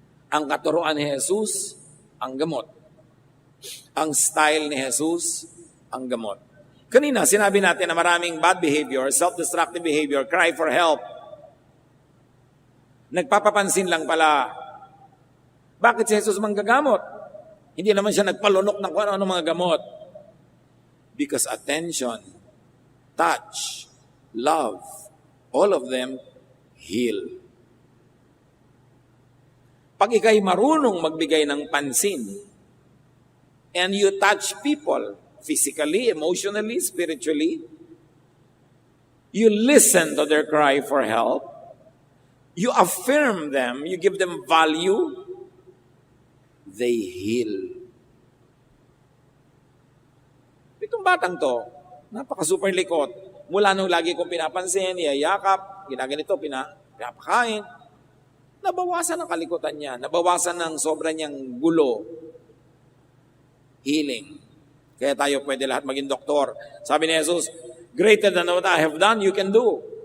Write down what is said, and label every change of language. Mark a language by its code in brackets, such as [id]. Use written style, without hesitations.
[tl] Ang katuruan ni Jesus, ang gamot. Ang style ni Jesus, ang gamot. Kanina, sinabi natin na maraming [en] bad behavior, self-destructive behavior, cry for help. [tl] Nagpapapansin lang pala, bakit si Jesus manggagamot? Hindi naman siya nagpalunok ng kung ano mga gamot. [en] Because attention, touch, love, all of them heal. [tl] Pag ikay marunong magbigay ng pansin, [en] and you touch people, physically, emotionally, spiritually, you listen to their cry for help, you affirm them, you give them value, they heal. [tl] Itong batang to, napaka-super likot. Mula nung lagi kong pinapansin, iyayakap, ginaganito, pinapakain. Nabawasan ang kalikutan niya, nabawasan ng sobra niyang gulo. Healing. Kaya tayo pwede lahat maging doktor. Sabi ni [en] Jesus, greater than what I have done, you can do.